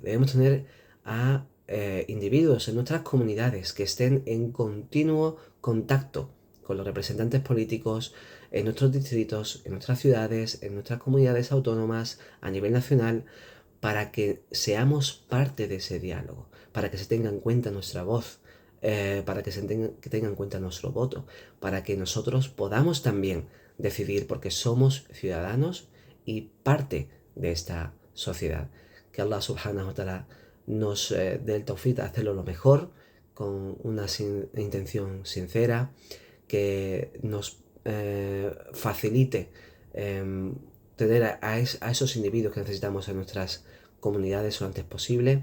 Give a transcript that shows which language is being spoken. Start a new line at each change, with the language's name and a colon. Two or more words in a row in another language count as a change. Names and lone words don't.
Spanish: Debemos tener a individuos en nuestras comunidades que estén en continuo contacto con los representantes políticos en nuestros distritos, en nuestras ciudades, en nuestras comunidades autónomas, a nivel nacional, para que seamos parte de ese diálogo, para que se tenga en cuenta nuestra voz para que tengan en cuenta nuestro voto, para que nosotros podamos también decidir, porque somos ciudadanos y parte de esta sociedad. Que Allah
Arabic: سبحانه وتعالى
Spanish: nos dé el tawfiq a hacerlo lo mejor, con una intención sincera, que nos facilite tener a esos individuos que necesitamos en nuestras comunidades lo antes posible,